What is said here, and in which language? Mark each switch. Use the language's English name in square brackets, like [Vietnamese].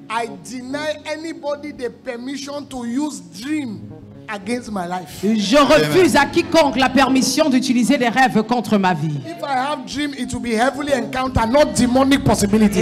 [English] I deny anybody the permission to use dream against my life. [French] Je refuse à quiconque la permission d'utiliser les rêves contre ma vie. [English] If I have dream, it will be heavily encounter, not demonic possibilities.